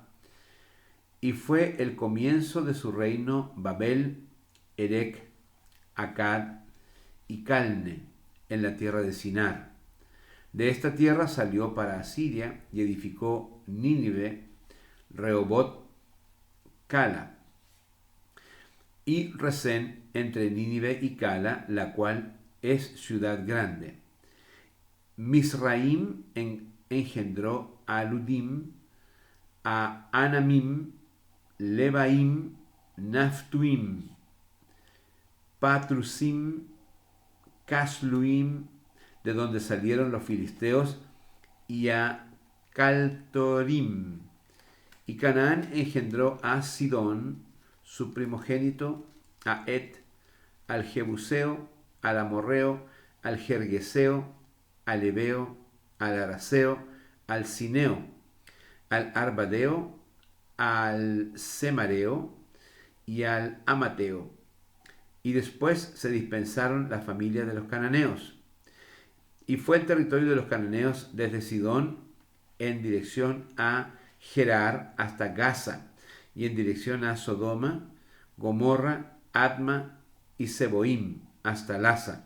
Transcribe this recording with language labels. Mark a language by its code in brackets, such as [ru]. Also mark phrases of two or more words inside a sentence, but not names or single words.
[es] Y fue el comienzo de su reino Babel, Erec, Akkad y Calne, en la tierra de Sinar. De esta tierra salió para Asiria y edificó Nínive, Rehobot, Cala, y Resén entre Nínive y Cala, la cual es ciudad grande. Misraim engendró a Ludim, a Anamim, Lebaim, Naftuim, Patrusim, Casluim, de donde salieron los filisteos, y a Caltorim. Y Canaán engendró a Sidón, su primogénito, a Et, al Jebuseo, al Amorreo, al Gergeseo, al Ebeo, al Araseo, al Cineo, al Arbadeo, al Semareo y al Amateo. Y después se dispensaron las familias de los cananeos. Y fue el territorio de los cananeos desde Sidón en dirección a Gerar hasta Gaza, y en dirección a Sodoma, Gomorra, Adma y Seboim hasta Lasa.